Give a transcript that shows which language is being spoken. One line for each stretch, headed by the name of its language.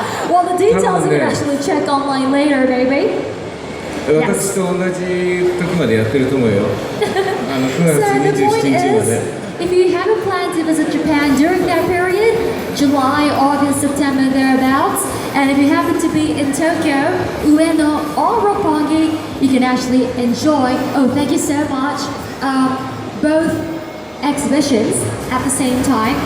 English: ？Well, the details you can actually check online later, maybe.
Japanese: 私と同じ時までやってると思うよ。 9月27日まで。
English: If you have a plan to visit Japan during that period, July, August, September, thereabouts, and if you happen to be in Tokyo, Ueno, or Roppongi, you can actually enjoy, thank you so much, both exhibitions at the same time.